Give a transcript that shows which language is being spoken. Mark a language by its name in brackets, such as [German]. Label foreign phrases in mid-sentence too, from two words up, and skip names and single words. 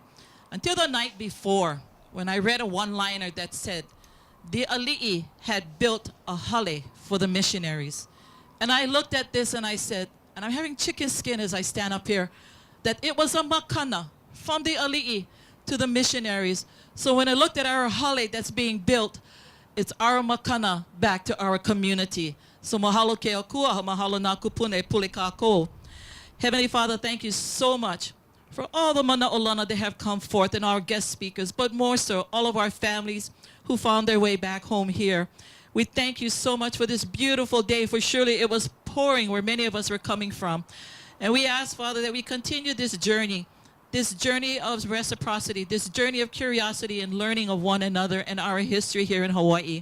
[English] Until the night before, when I read a one-liner that said, the ali'i had built a hale for the missionaries. And I looked at this and I said, and I'm having chicken skin as I stand up here, that it was a makana from the ali'i to the missionaries. So when I looked at our hale that's being built, it's our makana back to our community. [Hawaiian] So mahalo ke akua, mahalo na kupune pulikako. [English] Heavenly Father, thank you so much for all the mana'olana that have come forth and our guest speakers, but more so all of our families who found their way back home here. We thank you so much for this beautiful day, for surely it was pouring where many of us were coming from. And we ask, Father, that we continue this journey of reciprocity, this journey of curiosity and learning of one another and our history here in Hawaii.